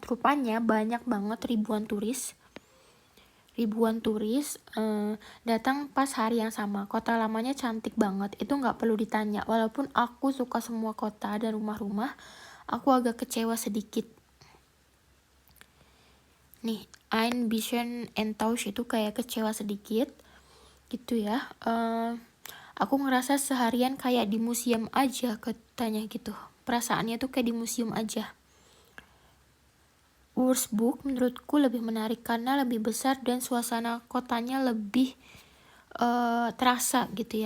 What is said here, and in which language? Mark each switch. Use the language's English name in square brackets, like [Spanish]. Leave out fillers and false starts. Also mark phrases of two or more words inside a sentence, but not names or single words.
[Indonesian] Rupanya banyak banget ribuan turis datang pas hari yang sama. Kota lamanya cantik banget, itu nggak perlu ditanya. Walaupun aku suka semua kota dan rumah-rumah, aku agak kecewa sedikit. Nih, [German] ein bisschen enttäuscht [Indonesian] itu kayak kecewa sedikit gitu ya. Aku ngerasa seharian kayak di museum aja, katanya gitu. Perasaannya tuh kayak di museum aja. Wurzburg menurutku lebih menarik karena lebih besar dan suasana kotanya lebih terasa gitu ya.